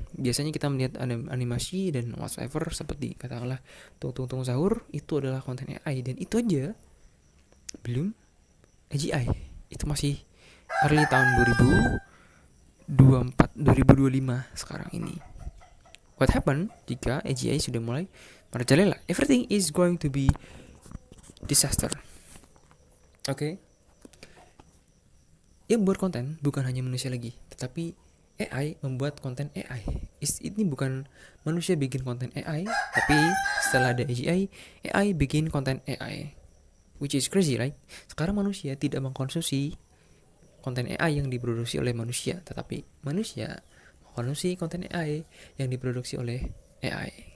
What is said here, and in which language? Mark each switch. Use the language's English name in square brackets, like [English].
[Indonesian] Biasanya kita melihat animasi dan whatsoever seperti katakanlah tung sahur, itu adalah konten AI dan itu aja belum AGI. Itu masih early tahun 2024 2025 sekarang ini. [English] What happen [Indonesian] jika AGI sudah mulai merajalela? [English] Everything is going to be disaster. [Indonesian] Oke. Yang buat konten bukan hanya manusia lagi, tetapi AI membuat konten AI. Ini bukan manusia bikin konten AI, tapi setelah ada AGI, AI bikin konten AI. [English] Which is crazy, right? [Indonesian] Sekarang manusia tidak mengkonsumsi konten AI yang diproduksi oleh manusia, tetapi manusia mengkonsumsi konten AI yang diproduksi oleh AI.